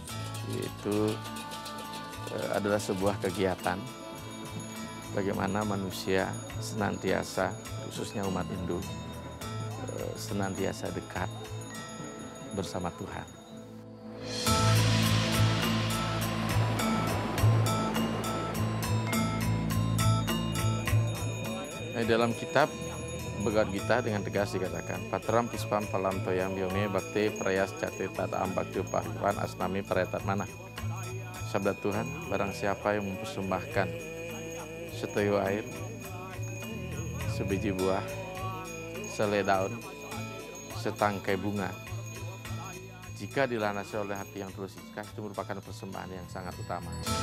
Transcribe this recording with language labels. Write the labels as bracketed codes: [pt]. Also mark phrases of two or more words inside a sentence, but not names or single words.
[id] itu adalah sebuah kegiatan bagaimana manusia senantiasa, khususnya umat Hindu, senantiasa dekat bersama Tuhan. Dalam kitab Bhagavad Gita dengan tegas dikatakan, [sa] Patram Puspam Palam Toyam Yome Bakti Prayas Jati Tata Ambakti Upahwan Asnami Paretat Mana. [id] Sabda Tuhan, barang siapa yang mempersembahkan setuyuh air, sebiji buah, selai daun, setangkai bunga, jika dilanasi oleh hati yang tulus ikhlas, itu merupakan persembahan yang sangat utama.